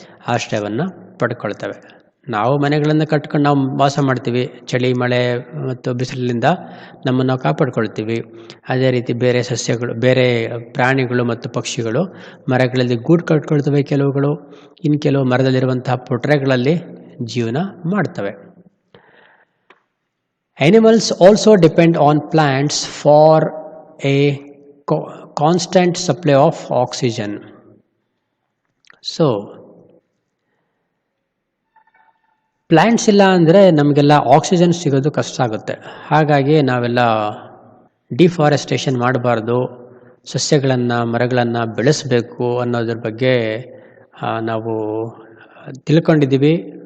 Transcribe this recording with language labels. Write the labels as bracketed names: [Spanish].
[Kannada] ಆಶ್ರಯವನ್ನು ಪಡ್ಕೊಳ್ತವೆ. ನಾವು ಮನೆಗಳನ್ನು ಕಟ್ಕೊಂಡು ನಾವು ವಾಸ ಮಾಡ್ತೀವಿ. ಚಳಿ, ಮಳೆ ಮತ್ತು ಬಿಸಿಲಿನಿಂದ ನಮ್ಮನ್ನು ನಾವು ಕಾಪಾಡ್ಕೊಳ್ತೀವಿ. ಅದೇ ರೀತಿ ಬೇರೆ ಸಸ್ಯಗಳು, ಬೇರೆ ಪ್ರಾಣಿಗಳು ಮತ್ತು ಪಕ್ಷಿಗಳು ಮರಗಳಲ್ಲಿ ಗೂಡು ಕಟ್ಕೊಳ್ತವೆ. ಕೆಲವುಗಳು ಇನ್ನು ಕೆಲವು ಮರದಲ್ಲಿರುವಂತಹ ಪೊಟರೆಗಳಲ್ಲಿ ಜೀವನ ಮಾಡ್ತವೆ. [English] Animals also depend on plants for a constant supply of oxygen. [Kannada] So, plants ಇಲ್ಲ ಅಂದರೆ ನಮಗೆಲ್ಲ ಆಕ್ಸಿಜನ್ ಸಿಗೋದು ಕಷ್ಟ ಆಗುತ್ತೆ. ಹಾಗಾಗಿ ನಾವೆಲ್ಲ ಡಿಫಾರೆಸ್ಟೇಷನ್ ಮಾಡಬಾರ್ದು, ಸಸ್ಯಗಳನ್ನು ಮರಗಳನ್ನು ಬೆಳೆಸಬೇಕು ಅನ್ನೋದ್ರ ಬಗ್ಗೆ ನಾವು ತಿಳ್ಕೊಂಡಿದ್ದೀವಿ.